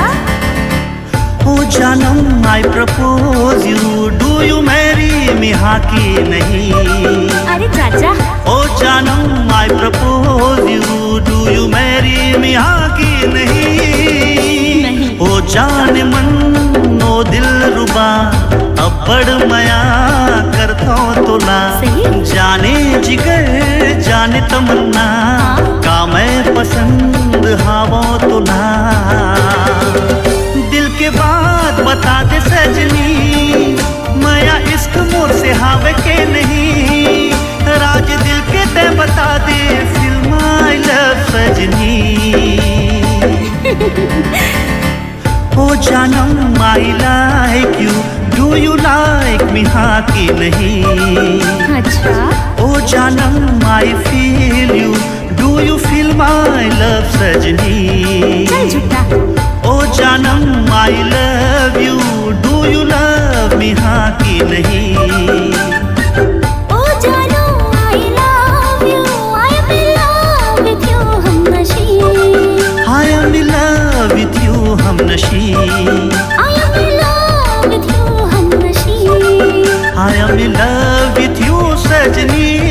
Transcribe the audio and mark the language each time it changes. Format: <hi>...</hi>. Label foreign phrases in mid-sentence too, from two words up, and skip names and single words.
<hne>ओ जानम</hne> <en>I propose you do you marry me</en> <hne>हाँ की नहीं अरे चाचा ओ जानम</hne> <en>I propose you do you marry me</en> <hne>हाँ की नहीं ओ जान मन ओ दिल रुबा अब्बड़ मया कर थो तुला जाने जिगर जाने तमन्ना का मैं पसंद हावो तुला दिल के बात बता दे सजनी मया इश्क मोर से हावे के नहीं राज दिल के ते बता दे फिल्म</hne> <en>I love</en> <hne>सजनी ओ जानम</hne> <en>I like you do you like me</en> <hne>हाँ की नहीं अच्छा ओ जानम</hne> <en>I feel you do you feel my love सजनी</en> <hne>चल झूठा ओ जानम</hne> <en>I love you do you love me</en> <hne>हाँ की नहीं ओ जानू</hne> <en>I love you I am in love with you</en> <hne>हम नशी</hne> <en>I am in love with you</en> <hne>हम नशी</hne> <en>I am in love with you</en> <hne>हम नशी</hne> <en>I am in love with you सजनी</en>